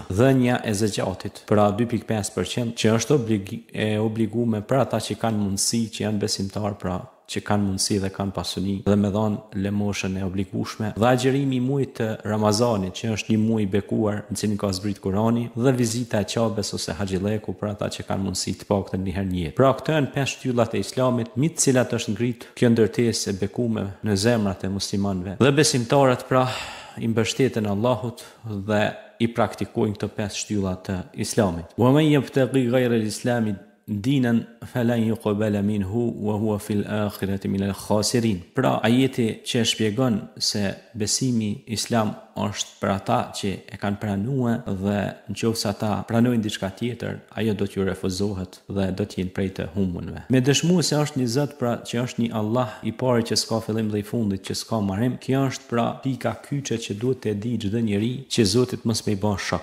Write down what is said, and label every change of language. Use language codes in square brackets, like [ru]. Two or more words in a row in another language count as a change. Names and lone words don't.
[sq] Dhënia e zakatit, pra 2.5% që është obliguar për ata që kanë mundësi, që janë besimtar, pra që kanë mundësi dhe kanë pasuni, dhe me dhanë lemoshën e obligueshme, dhe agjerimi i muajit të Ramazanit, që është një muaj i bekuar në cilin ka zbrit Kurani, dhe vizita e Qabes ose Haxhileku për ata që kanë mundësi të paktën një herë në jetë. Pra këto janë 5 shtyllat e Islamit, mbi të cilat është ngrit kjo ndërtesë e bekuar në zemrat e muslimanëve. Dhe besimtarët pra i mbështeten Allahut dhe i praktikojnë këto 5 shtylla të Islamit. [ar] ومن يبتغ غير الإسلام دينا فلن يقبل منه وهو في الآخرة من الخاسرين. [sq] Pra ajeti që shpjegon se besimi islam është për ata që e kanë pranuar, dhe nëse ata pranojnë diçka tjetër, ajo do t'ju refuzohet dhe do të jenë prej të humbunve. Me dëshmuar se është një Zot, pra që është një Allah i pari që s'ka fillim dhe i fundit, që s'ka marrim, kjo është pra pika kyçe që duhet të di çdo njeri, që Zotit mos me i bën shok.